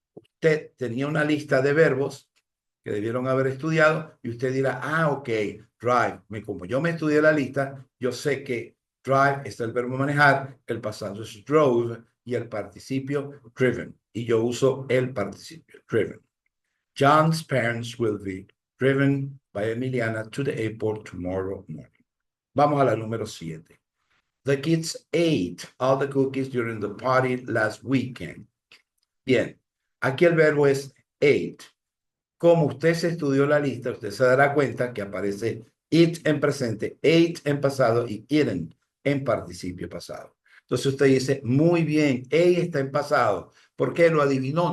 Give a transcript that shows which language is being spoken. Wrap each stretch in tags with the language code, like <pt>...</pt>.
<es>Usted tenía una lista de verbos que debieron haber estudiado y usted dirá, ah, ok, drive. Como yo me estudié la lista, yo sé que drive es el verbo manejar, el pasado es drove y el participio driven. Y yo uso el participio driven.</es> <en>John's parents will be driven by Emiliana to the airport tomorrow morning.</en> <es>Vamos a la número 7.</es> <en>The kids ate all the cookies during the party last weekend.</en> <es>Bien, aquí el verbo es ate. Como usted se estudió la lista, usted se dará cuenta que aparece it en presente, ate en pasado y eaten en participio pasado. Entonces usted dice, muy bien, A está en pasado. ¿Por qué lo adivinó?</es>